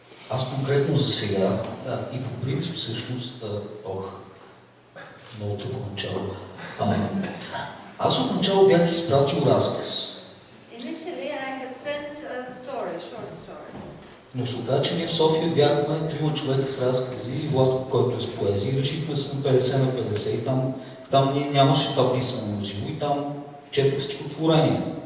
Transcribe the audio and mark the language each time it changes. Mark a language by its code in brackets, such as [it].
[bg] Аз конкретно за сега и по принцип всъщност, много тъпо начало. Аз отначало бях изпратил разказ. [en] Initially I had sent a short story. [bg] Но се оказа, че ние в София бяхме 3 човека с разкази и Владко, който е с поезия, и решихме сме 50 на 50 и там ние нямаше това писане на живо и там четох стихотворения.